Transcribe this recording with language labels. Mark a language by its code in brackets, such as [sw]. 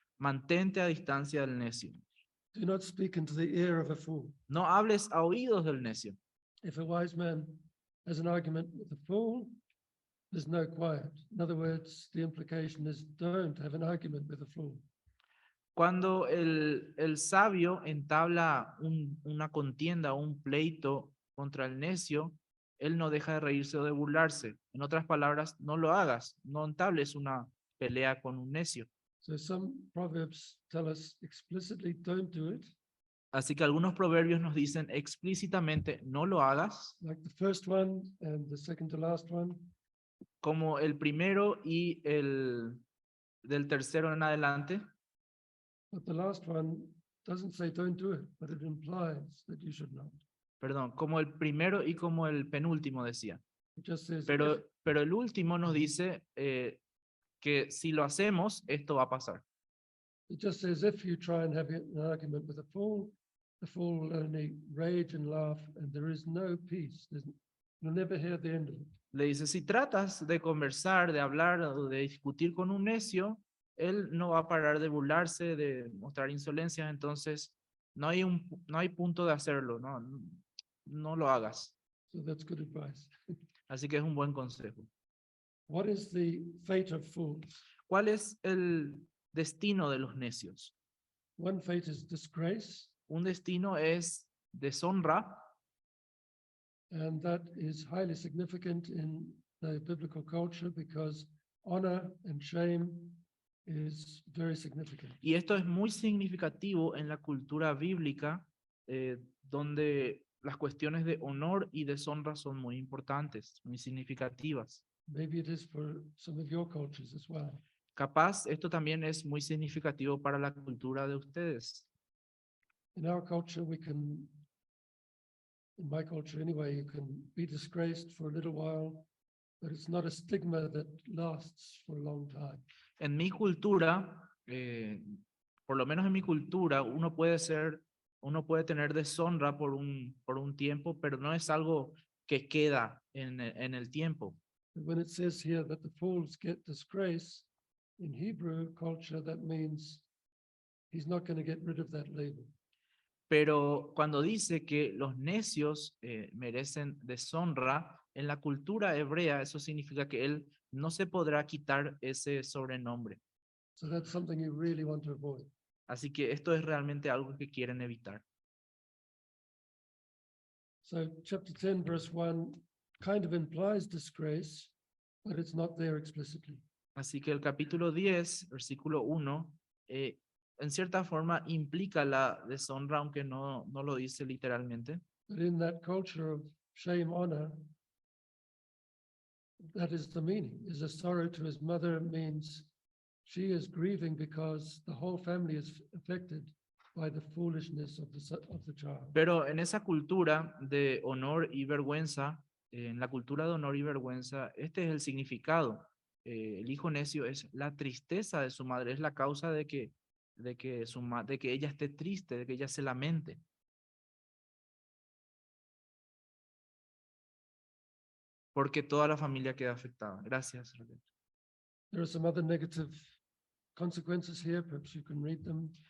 [es] Mantente a distancia del necio. [en] Do not speak into the ear of a fool. [es] No hables a oídos del necio. [en] If a wise man has an argument with a fool, there's no quiet. In other words, the implication is don't have an argument with a fool. [es] Cuando el sabio entabla una contienda, un pleito contra el necio, él no deja de reírse o de burlarse. En otras palabras, no lo hagas, no entables una pelea con un necio. [en] So some proverbs tell us explicitly don't do it, [es] Así que algunos proverbios nos dicen explícitamente no lo hagas, [en] like the first one and the second to last one. [es] como el primero y el del tercero en adelante. [en] But the last one doesn't say don't do it, but it implies that you should not. [es] Perdón, como el primero y como el penúltimo decía. [en] It just says, [es] Pero el último nos dice que si lo hacemos, esto va a pasar. [en] it just says if you try and have an argument with a fool, the fool will only rage and laugh, and there is no peace. You'll never hear the end of it. [es] Le dice, si tratas de conversar, de hablar o de discutir con un necio, él no va a parar de burlarse, de mostrar insolencia, entonces no hay punto de hacerlo, no lo hagas. [en] So that's good advice. [es] Así que es un buen consejo. [en] What is the fate of fools? [es] ¿Cuál es el destino de los necios? [en] One fate is disgrace, [es] Un destino es deshonra, [en] and that is highly significant in the biblical culture because honor and shame is very significant. [es] y esto es muy significativo en la cultura bíblica, donde las cuestiones de honor y deshonra son muy importantes, muy significativas. [en] Maybe it is for some of your cultures as well. [es] Capaz esto también es muy significativo para la cultura de ustedes. [en] In our culture, in my culture anyway, you can be disgraced for a little while, but it's not a stigma that lasts for a long time. [es] En mi cultura, por lo menos en mi cultura, uno puede tener deshonra por un tiempo, pero no es algo que queda en el tiempo. [en] But when it says here that the fools get disgrace, in Hebrew culture, that means he's not going to get rid of that label. [es] Pero cuando dice que los necios merecen deshonra, en la cultura hebrea eso significa que él no se podrá quitar ese sobrenombre. [en] So that's something you really want to avoid. [es] Así que esto es realmente algo que quieren evitar. [en] So chapter 10, verse 1 kind of implies disgrace, but it's not there explicitly. [es] Así que el capítulo 10, versículo 1, en cierta forma implica la deshonra, aunque no lo dice literalmente. [en] But in that culture of shame, honor, that is the meaning. Is a sorrow to his mother means she is grieving because the whole family is affected by the foolishness of the child. [es] Pero en esa cultura de honor y vergüenza, en la cultura de honor y vergüenza, este es el significado. El hijo necio es la tristeza de su madre, es la causa de que ella esté triste, de que ella se lamente. Porque toda la familia queda afectada. Gracias, Raquel. [en] There are some other negative consequences here. Perhaps you can read them.